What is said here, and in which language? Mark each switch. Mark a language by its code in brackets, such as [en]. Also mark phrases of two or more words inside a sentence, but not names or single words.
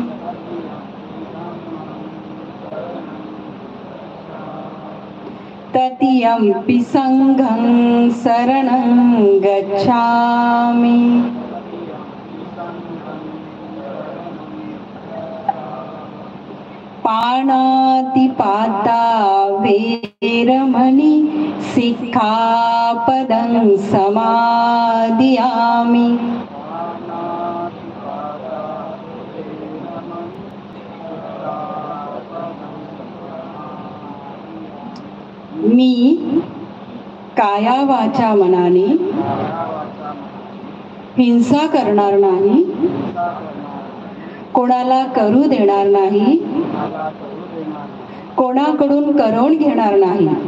[pi] तृतीयं संघं शरणं गच्छामि. पाणातिपाता वेरमणि सिक्खापदं समादियामि। [mr] मी काया वाचा मनाने हिंसा करणार नाही, कोणाला करू देणार नाही, कोणाकडून करवून घेणार नाही।